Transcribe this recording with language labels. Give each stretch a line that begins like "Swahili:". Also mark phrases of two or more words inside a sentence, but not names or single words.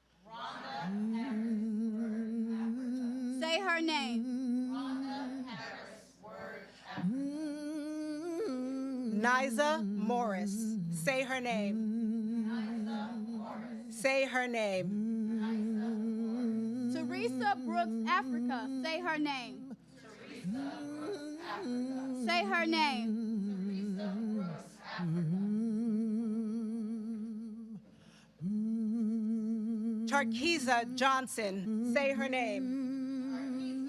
English: Say her name. Niza Morris, say her name. Say her name. Teresa Brooks Africa, say her name. Say her name. Tarkisa Johnson, say her name.